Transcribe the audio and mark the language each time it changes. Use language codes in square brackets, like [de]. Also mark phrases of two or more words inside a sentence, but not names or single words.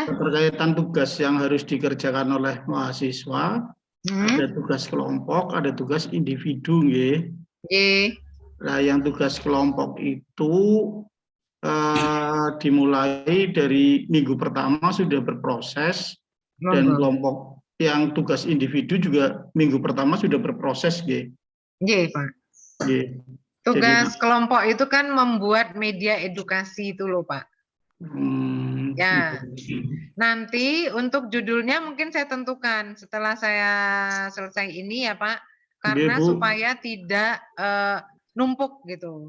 [id] Berkaitan tugas yang harus dikerjakan oleh mahasiswa, ada tugas kelompok, ada tugas individu, nggih. Nah, yang tugas kelompok itu dimulai dari minggu pertama sudah berproses, dan kelompok yang tugas individu juga minggu pertama sudah berproses, nggih. Nggih, Pak. Nggih. Tugas kelompok itu kan membuat media edukasi itu loh, Pak. Ya, nanti untuk judulnya mungkin saya tentukan setelah saya selesai ini ya Pak, karena supaya tidak numpuk gitu.